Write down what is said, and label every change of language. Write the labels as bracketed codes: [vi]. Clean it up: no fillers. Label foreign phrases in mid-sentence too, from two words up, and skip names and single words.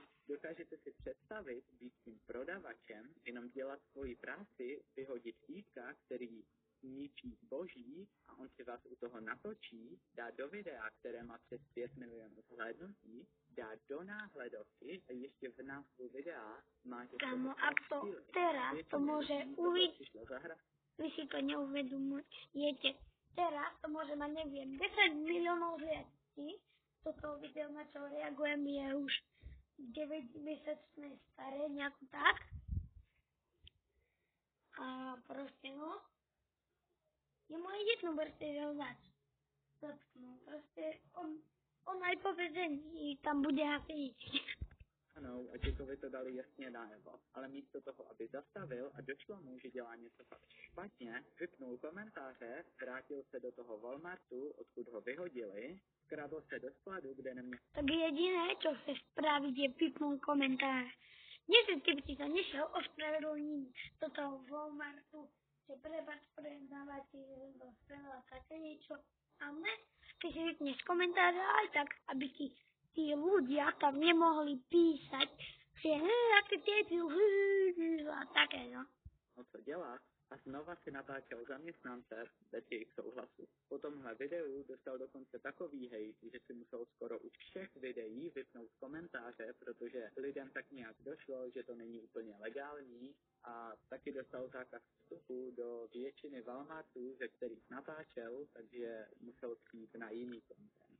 [cs] Dokážete si představit být tím prodavačem, jenom dělat svoji práci, vyhodit týpka, který ničí zboží a on si vás u toho natočí, dá do videa, které má přes 5 milionů zhlédnutí, dá do náhledovky a ještě v názvu videa má, že [sk] Kámo, a to teraz to môže uvidieť, vy si to neuvedomujete, teraz to môže mať, neviem, 10 miliónov zhliadnutí, toto video, na čo reagujem, je už 9-mesačné staré, nejako tak. A proste, no, je moje jedno proste, že ho zatknú. Proste on aj po väzení tam bude asi. [cs] Ano, a Jackovi to dali jasně najevo, ale místo toho, aby zastavil a došlo mu, že dělá něco fakt špatně, vypnul komentáře, vrátil se do toho Walmartu, odkud ho vyhodili, vkradl se do skladu, kde neměl... [sk] Tak jediné, čo chce spraviť, je vypnúť komentáře. Nie, že keby si sa nešiel ospravedlniť do toho Walmartu, že prepáč, predávateľ, že to spravila také niečo, ale ty si vypneš komentáře aj tak, aby ti tí ľudia tam nemohli písať, že aké debil, a také, no. [cs] No co dělá? A znova si natáčel zaměstnance bez jejich souhlasu. Po tomhle videu dostal dokonce takový hejt, že si musel skoro u všech videí vypnout komentáře, protože lidem tak nějak došlo, že to není úplně legální a taky dostal zákaz vstupu do většiny Walmartů, ze kterých natáčel, takže musel přijít na jiný content.